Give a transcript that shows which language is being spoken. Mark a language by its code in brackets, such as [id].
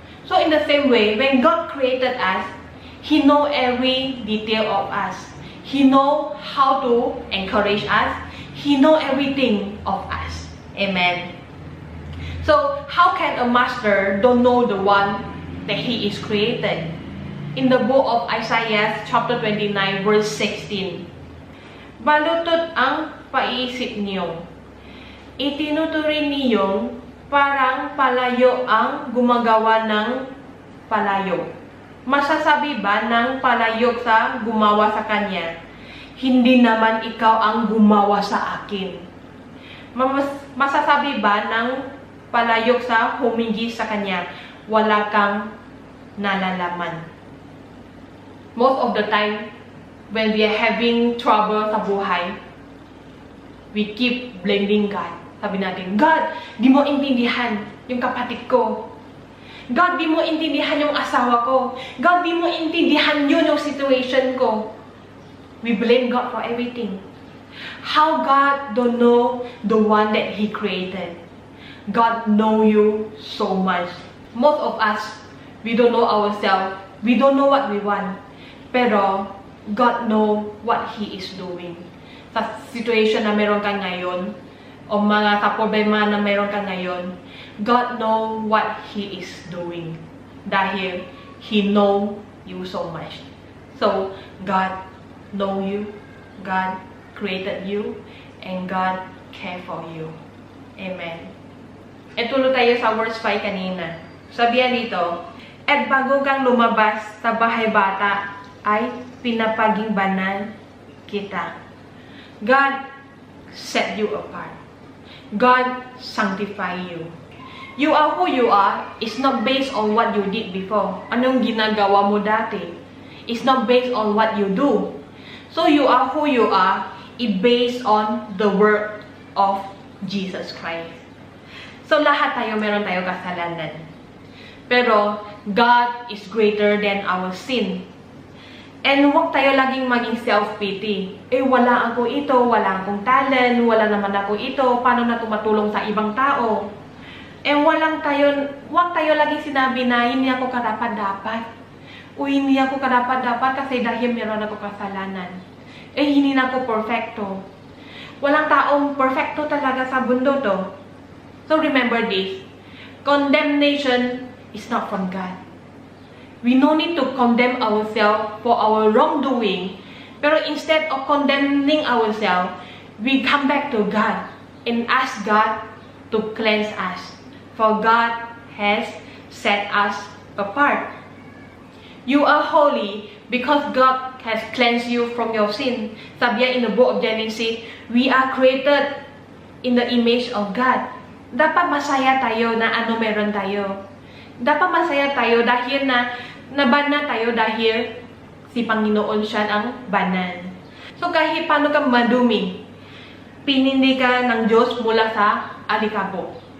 [en] So, in the same way, when God created us, He know every detail of us. He know how to encourage us. He know everything of us. Amen. So, how can a master don't know the one that he is created? In the book of Isaiah, chapter 29, verse 16. [tl] Balutot ang paisip niyo. Itinuturing niyong parang palayo ang gumagawa ng palayo. Masasabi ba ng palayok sa gumawa sa kanya, hindi naman ikaw ang gumawa sa akin? Masasabi ba ng palayok sa humingi sa kanya, wala kang nalalaman? [en] Most of the time, when we are having trouble [tl] sa buhay, [en] we keep blaming God. [tl] Sabi natin, God, di mo intindihan yung kapatid ko. God, di mo intindihan yung asawa ko. God, di mo intindihan yun yung situation ko. [en] We blame God for everything. How God don't know the one that He created? God know you so much. Most of us, we don't know ourselves. We don't know what we want. Pero, God know what He is doing. [tl] Sa situation na meron ka ngayon, o mga problema na meron ka ngayon, [en] God know what He is doing. Dahil He know you so much. So, God know you, God created you, and God care for you. [tl] Amen. E tuloy tayo sa verse 5 kanina. Sabihan dito, at bago kang lumabas sa bahay bata, ay pinapagingbanan kita. [en] God set you apart. God sanctify you. You are who you are is not based on what you did before. [tl] Anong ginagawa mo dati? [en] It's not based on what you do. So you are who you are is based on the work of Jesus Christ. So [tl] lahat tayo meron tayo kasalanan. [en] Pero God is greater than our sin. [tl] And huwag tayo laging maging self-pity. Wala ako ito, wala akong talent, wala naman ako ito, paano na tumatulong sa ibang tao? Huwag tayo laging sinabi na hindi ako karapat-dapat. Hindi ako karapat-dapat kasi dahil meron ako kasalanan. Hindi na ako perfecto. Walang taong perfecto talaga sa mundo to. [en] So remember this, condemnation is not from God. We no need to condemn ourselves for our wrongdoing. Pero instead of condemning ourselves, we come back to God and ask God to cleanse us. For God has set us apart. You are holy because God has cleansed you from your sin. Sabi in the book of Genesis, we are created in the image of God. [tl] Dapat masaya tayo na ano meron tayo. Dapat masaya tayo dahil nabanat tayo dahil si Panginoon siya ang banan. So kahit paano ka madumi, pinili ka ng Diyos mula sa alikabok.